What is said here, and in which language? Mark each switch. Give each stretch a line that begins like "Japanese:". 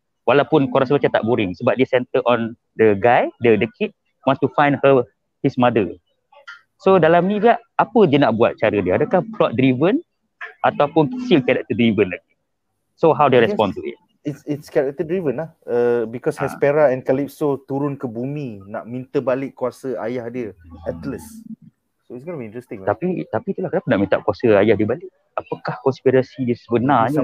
Malay: Walaupun kau rasa macam tak boring sebab dia
English: center on the guy, the kid wants to find his mother.
Malay: So dalam ni dia apa dia nak buat cara dia? Adakah plot driven ataupun
English: still character driven
Malay: lagi?
English: So how they respond to it? It's character driven lah. Because Hespera and Calypso
Malay: turun ke bumi nak minta balik kuasa ayah dia,
English: Atlas. So it's going to be interesting lah.
Malay: Tapi itulah kenapa nak minta kuasa ayah dia balik? Apakah konspirasi dia sebenarnya?